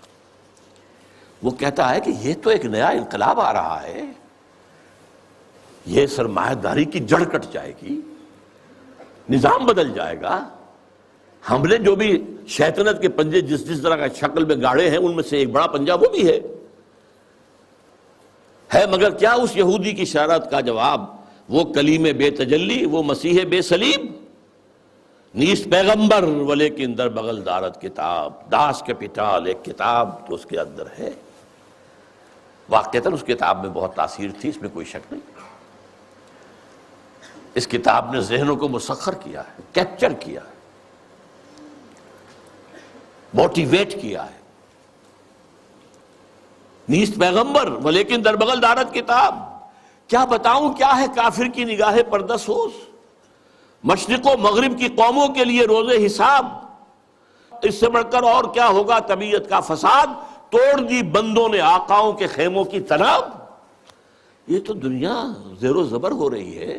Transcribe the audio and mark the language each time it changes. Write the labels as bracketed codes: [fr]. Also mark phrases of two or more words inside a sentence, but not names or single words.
[ur] وہ کہتا ہے کہ یہ تو ایک نیا انقلاب آ رہا ہے، یہ سرمایہ داری کی جڑ کٹ جائے گی، نظام بدل جائے گا۔ ہم نے جو بھی شیطنت کے پنجے جس جس طرح کا شکل میں گاڑے ہیں، ان میں سے ایک بڑا پنجہ وہ بھی ہے۔ مگر کیا اس یہودی کی شرارت کا جواب؟ وہ کلیم بے تجلی، وہ مسیح بے صلیب، [fa] نیست پیغمبر ولیکن در بغل دارت کتاب، [ur] داس کیپیٹال، ایک کتاب تو اس کے اندر ہے۔ واقعتاً اس کتاب میں بہت تاثیر تھی، اس میں کوئی شک نہیں۔ اس کتاب نے ذہنوں کو مسخر کیا ہے، کیپچر کیا ہے، موٹیویٹ کیا ہے۔ [fa] نیست پیغمبر ولیکن در بغل دارت کتاب، [ur] کیا بتاؤں کیا ہے کافر کی نگاہ پردسوز، مشرق و مغرب کی قوموں کے لیے روز حساب، اس سے بڑھ کر اور کیا ہوگا طبیعت کا فساد، توڑ دی بندوں نے آقاؤں کے خیموں کی تناب۔ یہ تو دنیا زیر و زبر ہو رہی ہے۔